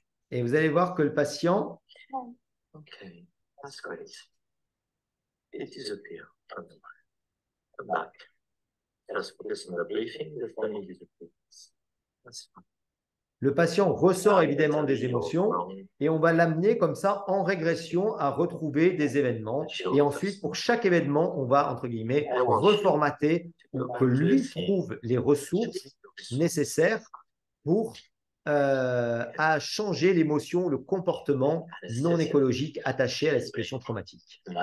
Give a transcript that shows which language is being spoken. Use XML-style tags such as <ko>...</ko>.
<fr>Et vous allez voir que le patient.</fr> <en>Okay, that's great. It disappears from the back. Just focus on the breathing, the funny disappears. That's fine.</en> <fr>Le patient ressort évidemment des émotions et on va l'amener comme ça en régression à retrouver des événements. Et ensuite, pour chaque événement, on va, entre guillemets, reformater pour que lui trouve les ressources nécessaires pour à changer l'émotion, le comportement non écologique attaché à la situation traumatique.</fr>